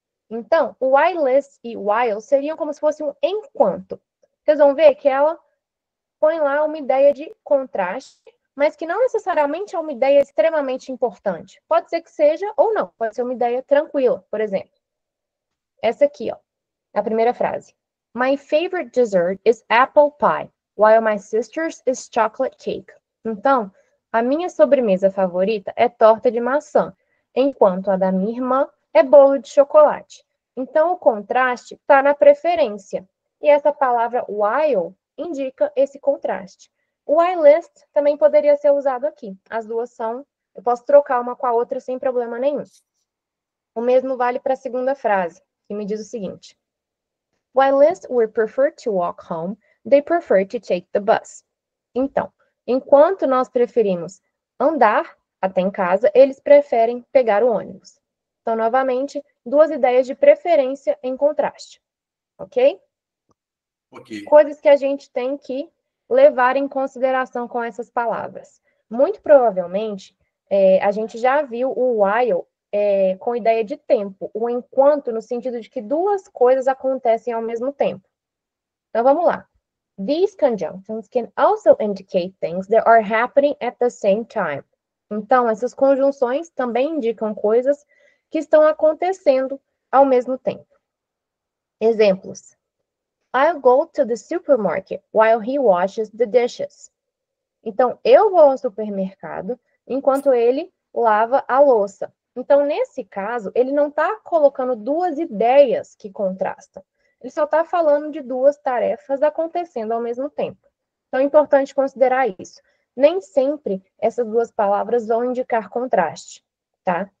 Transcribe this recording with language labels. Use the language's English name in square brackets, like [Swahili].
[Portuguese] Então, o whilst e while seriam como se fosse um enquanto. Vocês vão ver que ela põe lá uma ideia de contraste, mas que não necessariamente é uma ideia extremamente importante. Pode ser que seja ou não, pode ser uma ideia tranquila, por exemplo. Essa aqui, ó, a primeira frase. [English] My favorite dessert is apple pie, while my sister's is chocolate cake. [Portuguese] Então, a minha sobremesa favorita é torta de maçã, enquanto a da minha irmã é bolo de chocolate. Então, o contraste está na preferência. E essa palavra while indica esse contraste. O whilst também poderia ser usado aqui. As duas são, eu posso trocar uma com a outra sem problema nenhum. O mesmo vale para a segunda frase, que me diz o seguinte. [English] Whilst we prefer to walk home, they prefer to take the bus. [Portuguese] Então, enquanto nós preferimos andar até em casa, eles preferem pegar o ônibus. Então, novamente, duas ideias de preferência em contraste. Ok? Ok. Coisas que a gente tem que levar em consideração com essas palavras. Muito provavelmente, a gente já viu o while com ideia de tempo, o enquanto no sentido de que duas coisas acontecem ao mesmo tempo. Então, vamos lá. [English] These conjunctions can also indicate things that are happening at the same time. [Portuguese] Então, essas conjunções também indicam coisas que estão acontecendo ao mesmo tempo. Exemplos. [English] I'll go to the supermarket while he washes the dishes. [Portuguese] Então, eu vou ao supermercado enquanto ele lava a louça. Então, nesse caso, ele não está colocando duas ideias que contrastam. Ele só está falando de duas tarefas acontecendo ao mesmo tempo. Então, é importante considerar isso. Nem sempre essas duas palavras vão indicar contraste, tá?